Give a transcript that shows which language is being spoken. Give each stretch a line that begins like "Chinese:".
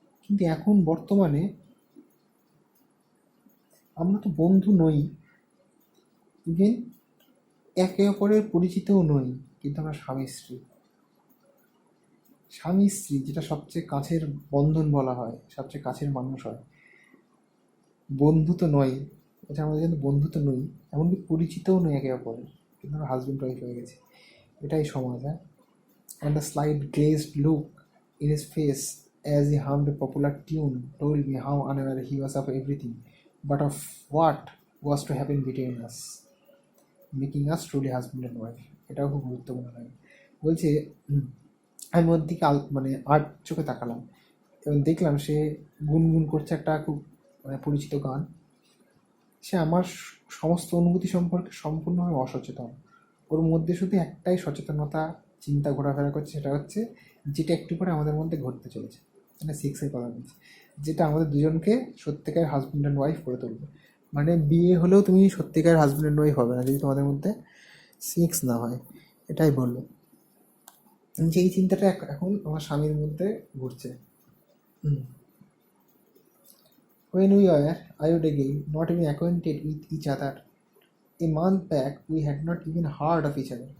Bangla: কিন্তু এখন বর্তমানে আমরা তো বন্ধু নই, ইভেন একে অপরের পরিচিতও নই, কিন্তু আমরা স্বামী স্ত্রী, যেটা সবচেয়ে কাছের বন্ধন বলা হয়, সবচেয়ে কাছের মানুষ হয়। বন্ধু তো নয়, এটা আমাদের কিন্তু বন্ধু তো নই, এমনকি পরিচিতও নই একে অপরের, কিন্তু আমরা হাজব্যান্ড ওয়াইফ হয়ে গেছি। এটাই সমাজ।
English: And a slight glazed look in his face as he hummed a popular tune told me how unaware he was of everything, but of what was to happen between us, making us truly husband and wife.
Bangla: এটাও খুব গুরুত্বপূর্ণ লাগে। বলছে আমি ওর দিকে মানে আর চোখে তাকালাম এবং দেখলাম সে গুনগুন করছে একটা খুব মানে পরিচিত গান। সে আমার সমস্ত অনুভূতি সম্পর্কে সম্পূর্ণভাবে অসচেতন। ওর মধ্যে শুধু একটাই সচেতনতা, চিন্তা ঘোরাফেরা করছে, সেটা হচ্ছে যেটা একটু করে আমাদের মধ্যে ঘটতে চলেছে, মানে সেক্সের কথা বলছি, যেটা আমাদের দুজনকে সত্যিকার হাজব্যান্ড অ্যান্ড ওয়াইফ করে তুলবে। মানে বিয়ে হলেও তুমি সত্যিকার হাজব্যান্ড অ্যান্ড ওয়াইফ হবে না যদি তোমাদের মধ্যে সেক্স না হয়। এটাই বললো যে এই চিন্তাটা এখন আমার স্বামীর মধ্যে ঘুরছে।
English: When we were, I would again, not even acquainted with each other, a month back we had not even heard of each other.